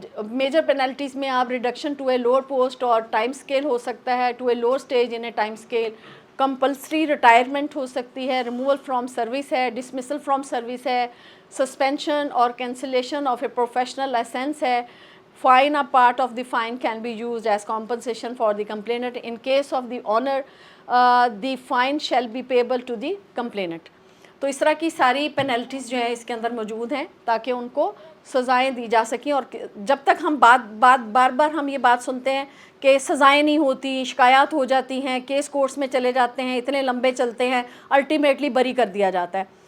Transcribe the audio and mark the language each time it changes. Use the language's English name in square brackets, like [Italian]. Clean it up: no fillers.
[Urdu] Major penalties میں آپ reduction [English] to a lower post اور time scale [Urdu] ہو سکتا ہے, to a lower stage in a time scale. Compulsory retirement ہو سکتی ہے, ریموول فرام سروس ہے, ڈسمسل فرام سروس ہے, سسپینشن اور [English] cancellation of a professional licence [Urdu] ہے. [English] Fine, a part of the fine can be used as compensation for the complainant. In case of the owner, the fine shall be payable to the complainant. [Urdu] تو اس طرح کی ساری penalties جو ہیں اس کے اندر موجود ہیں تاکہ ان کو سزائیں دی جا سکیں. اور جب تک ہم بار بار ہم یہ بات سنتے ہیں کہ سزائیں نہیں ہوتی, شکایات ہو جاتی ہیں, کیس کورٹس میں چلے جاتے ہیں, اتنے لمبے چلتے ہیں, الٹیمیٹلی بری کر دیا جاتا ہے.